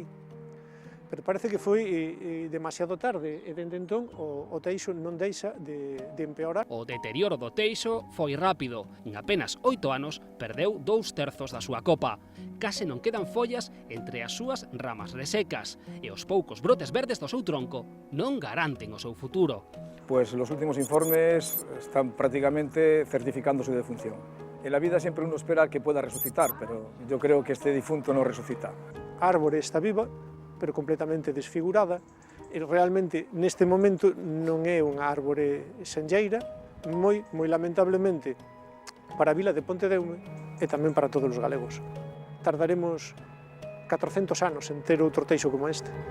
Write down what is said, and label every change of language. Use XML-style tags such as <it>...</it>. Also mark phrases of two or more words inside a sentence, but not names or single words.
<gl>Pero parece que foi demasiado tarde e dende entón o teixo non deixa de empeorar. O deterioro do teixo foi rápido. En apenas 8 anos perdeu 2/3 da súa copa. Case non quedan follas entre as súas ramas resecas e os poucos brotes verdes do seu tronco non garanten o seu futuro.</gl> <es>Pues los últimos informes están prácticamente certificando su defunción. En la vida siempre uno espera que pueda resucitar, pero yo creo que este difunto no resucita.</es> <gl>A árbore está viva, pero completamente desfigurada, e realmente neste momento non é unha árbore senlleira, moi lamentablemente para a vila de Pontedeume e tamén para todos os galegos. Tardaremos 400 anos en ter outro teixo como este.</gl>